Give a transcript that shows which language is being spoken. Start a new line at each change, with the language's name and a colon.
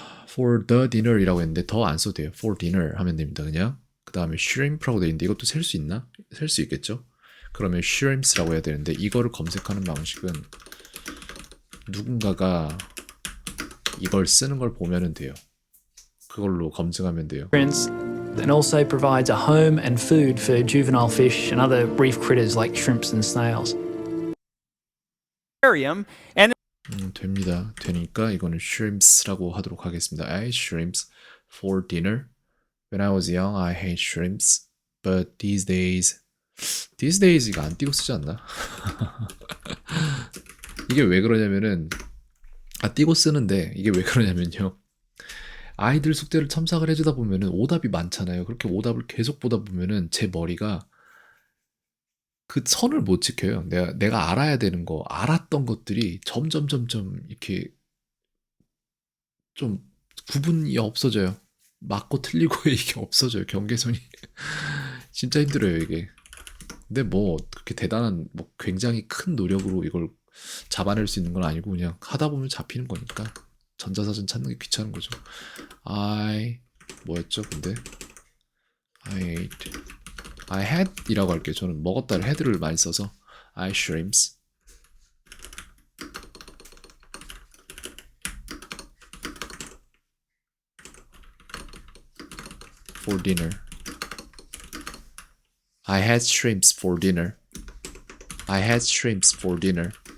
English: For the dinner
Korean: 이라고 했는데 더 안 써도 돼요.
English: For dinner
Korean: 하면 됩니다. 그냥 그 다음에 shrimp라고 되어 있는데 이것도 셀 수 있나? 셀 수 있겠죠? 그러면 shrimps라고 해야 되는데 이거를 검색하는 방식은 누군가가 이걸 쓰는 걸 보면은 돼요. 그걸로 검증하면 돼요.
English: And also provides a home and food for juvenile fish and other reef critters like shrimps and snails. And
Korean: 됩니다. 되니까 이거는 shrimps라고 하도록 하겠습니다.
English: I ate shrimps for dinner. When I was young, I hate shrimps. But these days
Korean: 이거 안 띄고 쓰지 않나? 이게 왜 그러냐면은 띄고 쓰는데 이게 왜 그러냐면요. 아이들 숙제를 첨삭을 해주다 보면은 오답이 많잖아요. 그렇게 오답을 계속 보다 보면은 제 머리가 그 선을 못 지켜요. 내가 알아야 되는 거, 알았던 것들이 점점 이렇게 좀 구분이 없어져요. 맞고 틀리고의 이게 없어져요. 경계선이. 진짜 힘들어요, 이게. 근데 뭐 그렇게 대단한 뭐 굉장히 큰 노력으로 이걸 잡아낼 수 있는 건 아니고 그냥 하다 보면 잡히는 거니까 전자사전 찾는 게 귀찮은 거죠. 뭐였죠? 근데
English: I had
Korean: 이라고 할게요. 저는 먹었다를 had를 많이 써서
English: I shrimps for dinner. I had shrimps for dinner. I had shrimps for dinner.